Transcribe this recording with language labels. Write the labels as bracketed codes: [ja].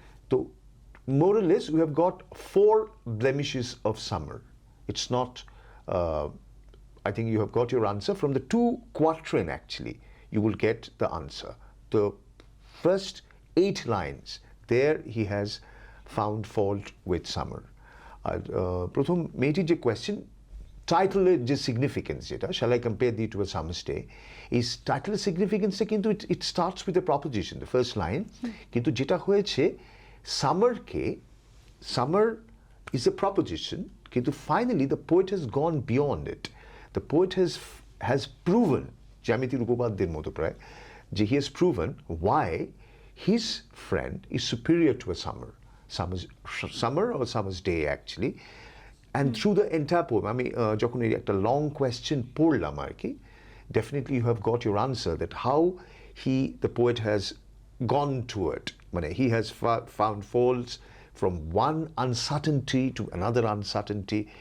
[en] So more or less we have got 4 blemishes of summer. It's not, I think you have got your answer from the 2 quatrain actually. You will get the answer. The first 8 lines, there he has found fault with summer. [bn] আর প্রথম মেয়েটির যে question টাইটেলের যে significance যেটা shall I compare thee to a summer day, এই টাইটেলের সিগনিফিকেন্সটা কিন্তু [en] It starts with a proposition, the first line. [bn] কিন্তু যেটা হয়েছে সামারকে, [en] summer is a proposition, [bn] কিন্তু finally [en] The poet has gone beyond it. The poet has proven, [bn] জ্যামিতির উপপাদ্যের মতো প্রায়, যে [en] He has proven why his friend is superior to a summer, summer or summer's day actually. And through the entire poem, [bn] আমি যখন এই একটা long question পড়লাম আর কি, [en] definitely you have got your answer that how the poet has gone to it. মানে he has found faults from one uncertainty to another uncertainty.